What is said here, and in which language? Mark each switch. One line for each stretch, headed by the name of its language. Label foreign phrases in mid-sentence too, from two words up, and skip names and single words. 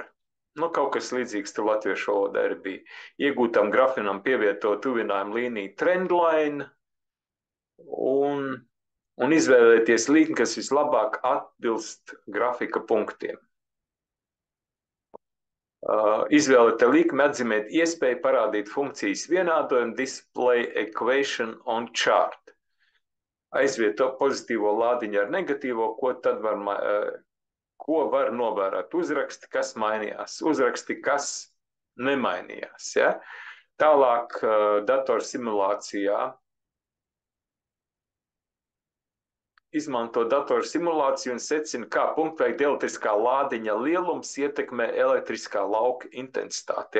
Latvian: Nu, kaut kas līdzīgs tur latviešu valodā arī bija. Iegūtam grafinam pievieto tuvinājumu līniju trendline un izvēlēties līniju, kas vislabāk atbilst grafika punktiem. Izvēlēta līkme atzīmēt iespēju parādīt funkcijas vienādojumu
English: display equation on chart.
Latvian: Aizvieto pozitīvo lādiņu ar negatīvo, ko var novērot uzraksti, kas mainījās, uzraksti, kas nemainījās. Ja? Tālāk datorsimulācijā izmanto datorsimulāciju un secina, kā punktveida elektriskā lādiņa lielums ietekmē elektriskā lauka intensitāti.